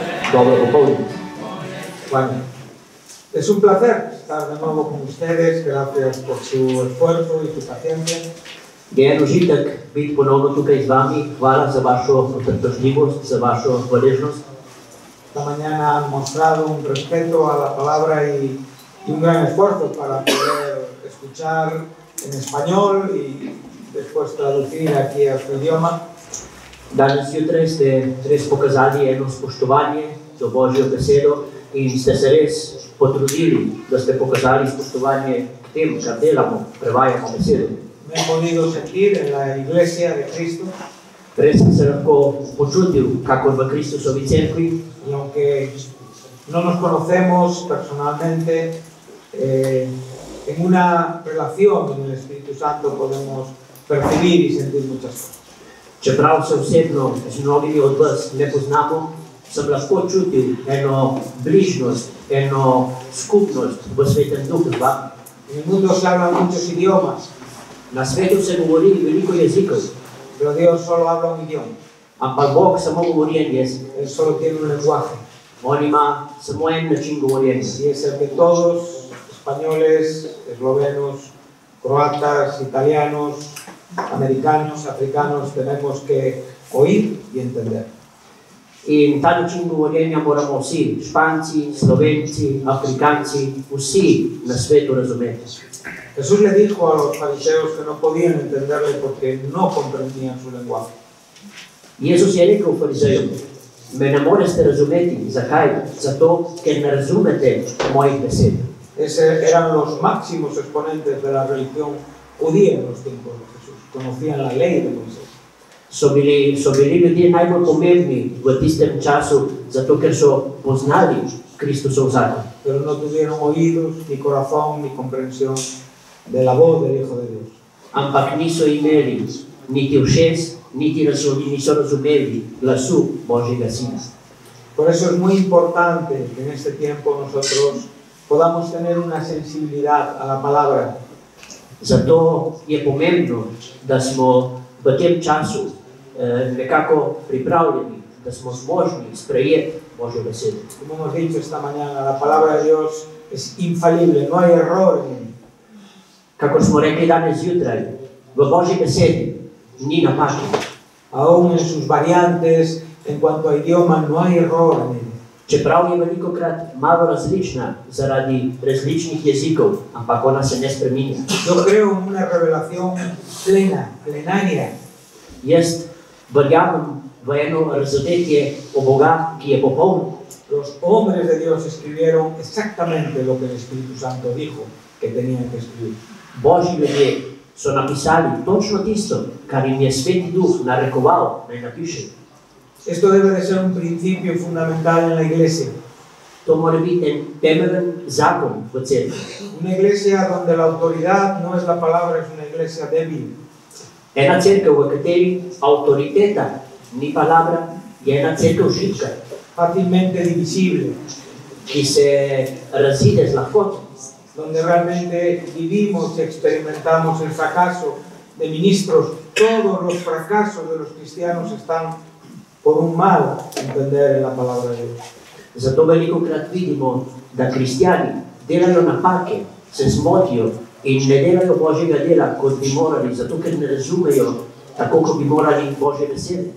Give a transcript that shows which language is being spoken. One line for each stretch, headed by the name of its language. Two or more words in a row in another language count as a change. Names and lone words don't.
Slovenian: Dobro popoldne.
Spanish: Bueno, es un placer estar de nuevo con ustedes. Gracias por su esfuerzo y su paciencia.
Slovenian: Je en užitek biti ponovno tukaj z vami. Hvala za vašo potrpežljivost, za vašo hvaležnost.
Spanish: Esta mañana han mostrado un respeto a la palabra y un gran esfuerzo para poder escuchar en español y después traducir aquí a su idioma.
Slovenian: Danes zjutraj ste res pokazali eno spoštovanje do Božjo besedo in ste se res potrudili, da ste pokazali spoštovanje k temu, kar delamo, prevajamo besedo.
Spanish: Me he podido sentir en la iglesia de Cristo.
Slovenian: Res sem se lahko počutil, kakor v Kristusovi cerkvi.
Spanish: Y aunque no nos conocemos personalmente, en una relación con el Espíritu Santo podemos percibir y sentir muchas cosas.
Slovenian: Čeprav se osebno z mnogimi od vas ne poznamo, sem lahko čutil eno bližnost, eno skupnost v Svetem Duhu z vami.
Spanish: En el mundo se hablan muchos idiomas,
Slovenian: Na svetu se govori veliko jezikov,
Spanish: pero Dios solo habla un idioma.
Slovenian: ampak Bog samo govori en jezik.
Spanish: Él solo tiene un lenguaje.
Slovenian: On ima samo en način govorjenja.
Spanish: Y es el que todos, españoles, eslovenos, croatas, italianos, americanos, africanos, tenemos que oír y entender.
Slovenian: In ta način govorjenja moramo vsi, Španci, Slovenci, Afrikanci, vsi na svetu razumeti.
Spanish: Jesús le dijo a los fariseos que no podían entenderle porque no comprendían su lenguaje.
Slovenian: Jezus je rekel farizejem, me ne morete razumeti. Zakaj? Zato, ker ne razumete mojih besed.
Spanish: Eran los máximos exponentes de la religión judía en los tiempos de Jesús. Conocían la ley de Moisés.
Slovenian: So bili ljudje najbolj pomembni v tistem času, zato ker so poznali Kristusov zakon.
Spanish: Pero no tuvieron oídos, ni corazón, ni comprensión de la voz del Hijo de Dios.
Slovenian: Ampak niso imeli niti ušes, niso razumeli glasu Božjega Sina.
Spanish: Por eso es muy importante que en este tiempo nosotros podamos tener una sensibilidad a la palabra.
Slovenian: Zato je pomembno, da smo v tem času nekako pripravljeni, da smo zmožni sprejeti Božjo besedo.
Spanish: Como hemos dicho esta mañana, la palabra de Dios es infalible, no hay error en ella.
Slovenian: Kakor smo rekli danes zjutraj, v Božji besedi ni napake.
Spanish: Aún en sus variantes, en cuanto a idioma, no hay error en ella.
Slovenian: Čeprav je velikokrat malo različna zaradi različnih jezikov, ampak ona se ne spreminja.
Spanish: Yo creo en una revelación plena, plenaria.
Slovenian: Jaz verjamem v eno razodetje o Boga, ki je popoln.
Spanish: Los hombres de Dios escribieron exactamente lo que el Espíritu Santo dijo que tenían que escribir.
Slovenian: Božji ljudje so napisali točno tisto, kar jim je Sveti Duh narekoval, naj napišejo.
Spanish: Esto debe de ser un principio fundamental en la iglesia.
Slovenian: To mora biti en temeljen zakon v cerkvi.
Spanish: Una iglesia donde la autoridad no es la palabra, es una iglesia débil.
Slovenian: Ena cerkev, v kateri avtoriteta ni palabra, je ena cerkev šibka,
Spanish: Fácilmente divisible.
Slovenian: ki se razide z lahkoto.
Spanish: Donde realmente vivimos y experimentamos el fracaso de ministros. Todos los fracasos de los cristianos están por un mal entender en la palabra de Dios.
Slovenian: Zato velikokrat vidimo, da kristjani delajo napake, se zmotijo in ne delajo Božjega dela, kot bi morali, zato ker ne razumejo tako, kot bi morali Božje besede.